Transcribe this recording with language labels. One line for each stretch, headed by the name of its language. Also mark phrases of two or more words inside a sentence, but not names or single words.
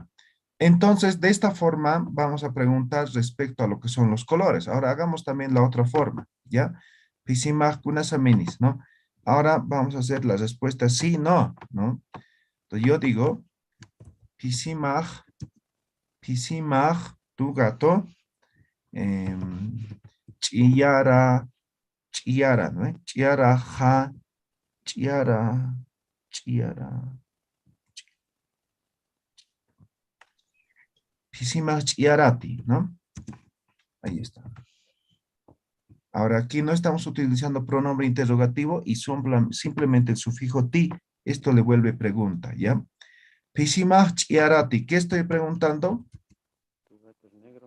Spanish: Entonces, de esta forma, vamos a preguntar respecto a lo que son los colores. Ahora, hagamos también la otra forma, ¿ya?
Aymara: Pisimaj kunasaminis,
Spanish: ¿no? Ahora vamos a hacer la respuesta sí, no, ¿no? Entonces, yo digo, pisimaj, tu gato, chiyara, ¿no?
Aymara: Chiyara, ja, chiyara. Pisimaj chiyarati,
Spanish: ¿no? Ahí está. Ahora, aquí no estamos utilizando pronombre interrogativo y simplemente el sufijo ti. Esto le vuelve pregunta, ¿ya?
Aymara: Pisimaj chiyarati.
Spanish: ¿Qué estoy preguntando? Tu gato es negro.